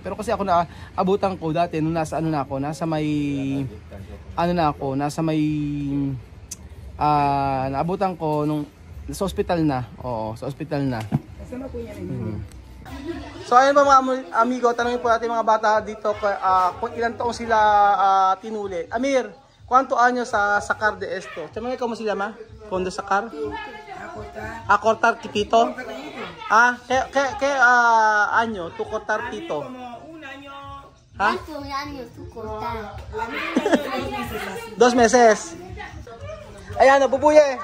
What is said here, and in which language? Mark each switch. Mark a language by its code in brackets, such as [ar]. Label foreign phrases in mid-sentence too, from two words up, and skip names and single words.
[tl] Pero kasi ako naabutan ko dati nung nasa naabutan ko nung sa ospital na. Oo, sa ospital na. So ayun pa mga amigo, tanongin po natin mga bata dito kung ilang taong sila tinuli. Amir, [es] ¿cuántos años sa sacar de esto? ¿Cómo se llama? ¿Cuándo sacar? A cortar pito. ¿Qué año tú cortar pito? ¿Ah? 4 años tú cortar. [tl] 2 meses. Ayan, bubuye.